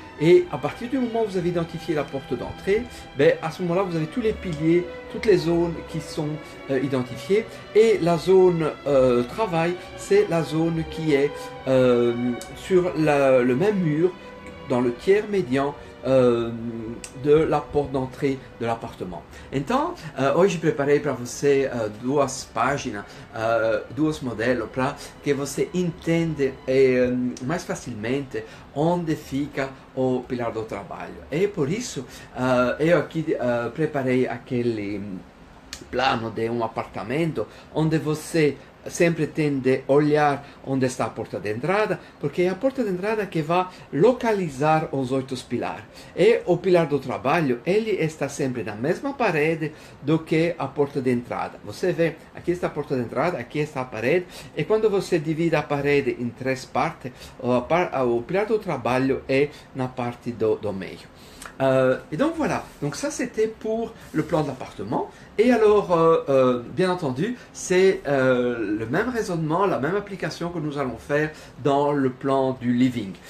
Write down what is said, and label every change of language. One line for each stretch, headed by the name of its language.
French: Et à partir du moment où vous avez identifié la porte d'entrée, à ce moment-là, vous avez tous les piliers, toutes les zones qui sont identifiées. Et la zone travail, c'est la zone qui est sur le même mur, dans le tiers médian de la porte d'entrée de l'appartement.
Portuguese: Então, hoje preparei para você duas páginas, dois modelos para que você entenda mais facilmente onde fica o pilar do trabalho. E por isso, eu aqui preparei aquele plano de um apartamento onde você sempre tende a olhar onde está a porta de entrada, porque é a porta de entrada que vai localizar os 8 pilares. E o pilar do trabalho, ele está sempre na mesma parede do que a porta de entrada. Você vê, aqui está a porta de entrada, aqui está a parede, e quando você divide a parede em 3 partes, o pilar do trabalho é na parte do meio.
French: Et donc voilà, donc ça c'était pour le plan de l'appartement. Et alors, bien entendu, c'est le même raisonnement, la même application que nous allons faire dans le plan du living.